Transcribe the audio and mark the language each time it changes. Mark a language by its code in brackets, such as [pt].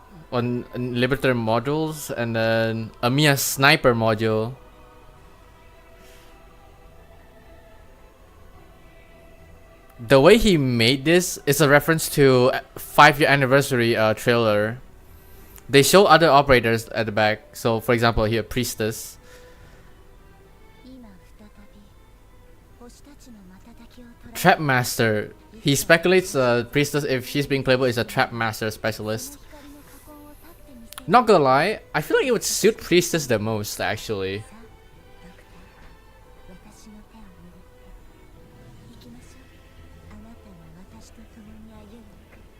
[en] On Liberator modules, and then a Mia sniper module. The way he made this is a reference to 5-year anniversary trailer. They show other operators at the back. So for example here, Priestess. [ja] 今再び星たちの瞬きを捉え [en] Trapmaster. He speculates Priestess, if she's being playable, is a Trapmaster specialist. [ja] 光の加工を立ってみせる [en] Not gonna lie, I feel like it would suit Priestess the most actually. [ja] さあドクター私の手を握って行きましょう。あなたが私と共に歩んでいく。